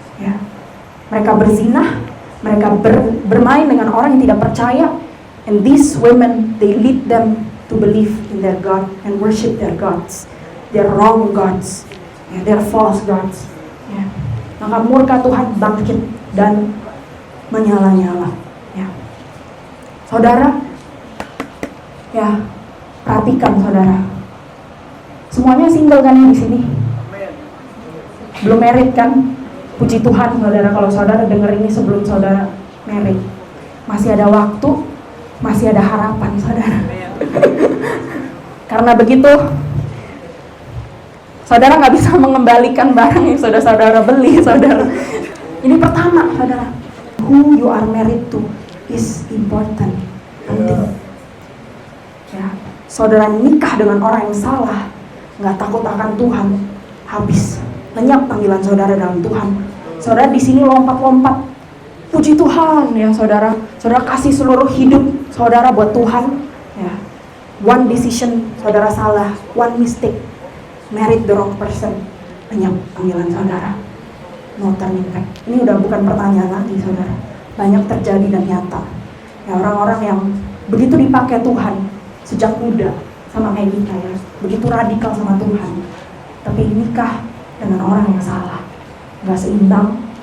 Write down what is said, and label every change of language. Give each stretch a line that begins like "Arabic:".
Indonesian: Ya, mereka berzina, mereka bermain dengan orang yang tidak percaya,
English: and these women, they lead them to believe in their God and worship their gods, their wrong gods, ya, their false gods.
Indonesian: Ya. Maka murka Tuhan bangkit dan menyala-nyala. Ya. Saudara, ya, perhatikan saudara. Semuanya single kan yang di sini? Belum married kan? Puji Tuhan saudara, kalau saudara dengar ini sebelum saudara married. Masih ada waktu, masih ada harapan saudara. Karena begitu, saudara nggak bisa mengembalikan barang yang saudara beli, saudara. Ini pertama, saudara.
English: Who you are married to is important,
Indonesian: penting. Ya, saudara nikah dengan orang yang salah, nggak takut akan Tuhan, habis. Lenyap panggilan saudara dalam Tuhan. Saudara di sini lompat-lompat. Puji Tuhan ya saudara. Saudara kasih seluruh hidup saudara buat Tuhan. Ya.
English: One decision
Indonesian: saudara salah,
English: one mistake, married the wrong person.
Indonesian: Lenyap panggilan saudara.
English: No turning back.
Indonesian: Ini udah bukan pertanyaan lagi saudara. Banyak terjadi dan nyata. Ya, orang-orang yang begitu dipakai Tuhan sejak muda, sama kayak kita ya. Begitu radikal sama Tuhan. Tapi nikah dengan orang yang salah, nggak seimbang.